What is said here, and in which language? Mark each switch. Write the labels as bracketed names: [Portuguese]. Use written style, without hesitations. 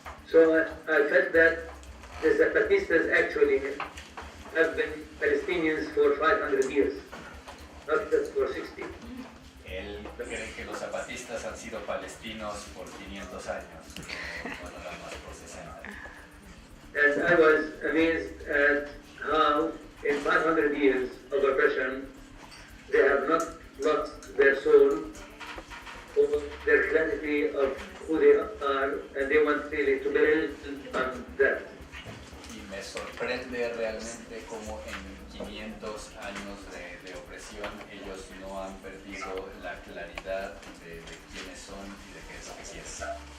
[English] So I felt that the Zapatistas actually have been Palestinians for 500 years, not just for 60. [Spanish] Él cree que los zapatistas han sido palestinos por 500 años, no nada más por 60. [English] And I was amazed at how in 500 years of oppression, they have not lost their soul or their clarity of who they are, and they want really to build on that. [Spanish] Y me sorprende realmente cómo en 500 años de opresión ellos no han perdido la claridad de quiénes son y de qué es lo que quieren.